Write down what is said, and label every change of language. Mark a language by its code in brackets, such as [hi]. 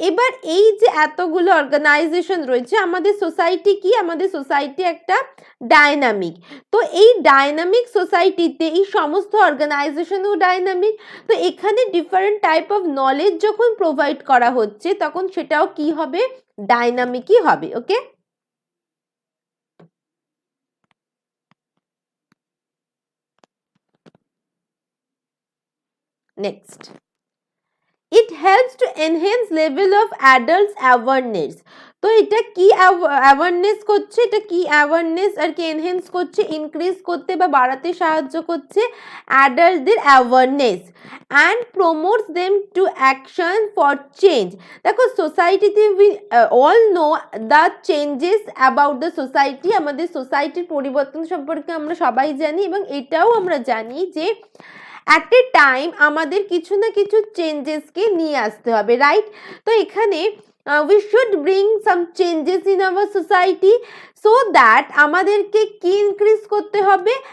[bn] এবার এই যে এতগুলো অর্গানাইজেশন রয়েছে, আমাদের সোসাইটি কি? আমাদের সোসাইটি একটা ডাইনামিক। তো এই ডাইনামিক সোসাইটিতে এই সমস্ত অর্গানাইজেশনও ডাইনামিক। তো এখানে ডিফারেন্ট টাইপ অফ নলেজ যখন প্রোভাইড করা হচ্ছে তখন সেটাও কি হবে? ডাইনামিকই হবে। [en] Okay, next, it helps to enhance level of adults awareness. [bn] তো এটা কি অ্যাওয়ারনেস করছে? এটা কি অ্যাওয়ারনেস আর কি এনহেন্স করছে? ইনক্রিজ করতে বা বাড়াতে সাহায্য করছে অ্যাডাল্টদের awareness [en] And promotes them to action for change. [bn] দেখো সোসাইটিতে [en] We all know the changes about the society. [bn] আমাদের সোসাইটির পরিবর্তন সম্পর্কে আমরা সবাই জানি এবং এটাও আমরা জানি যে [en] at a time [bn] আমাদের কিছু না কিছু চেঞ্জেসকে নিয়ে আসতে হবে, রাইট? [en] তো এখানে we should bring some changes in our society so that [bn] আমাদেরকে কি ইনক্রিজ করতে হবে?